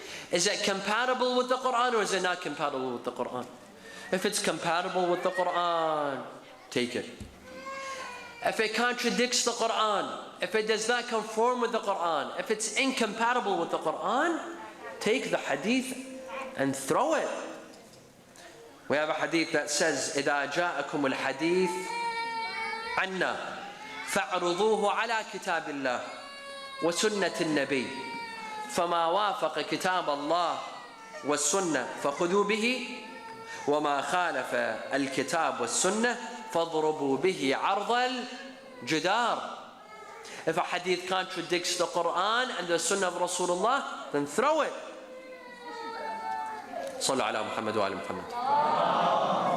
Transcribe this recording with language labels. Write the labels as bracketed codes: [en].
[en] Is it compatible with the Quran or is it not compatible with the Quran? If it's compatible with the Quran, take it. If it contradicts the Quran, if it does not conform with the Quran, if it's incompatible with the Quran, take the hadith and throw it. We have a hadith that says, [ar] إِذَا جَاءَكُمُ الْحَدِيث عَنَّا فَاعْرُضُوهُ عَلَى كِتَابِ اللَّهِ وَسُنَّةِ النَّبِيِّ فَمَا وَافَقَ كِتَابَ اللَّهِ وَالسُّنَّةِ فَخُذُوا بِهِ وَمَا خَالَفَ الْكِتَابِ وَالسُّنَّةِ فَاضْرُبُوا بِهِ عَرْضَ الْجِدَارِ. [en] If a hadith contradicts the Quran and the Sunnah of Rasulullah, then throw it. [ar] صلوا على محمد وآل محمد.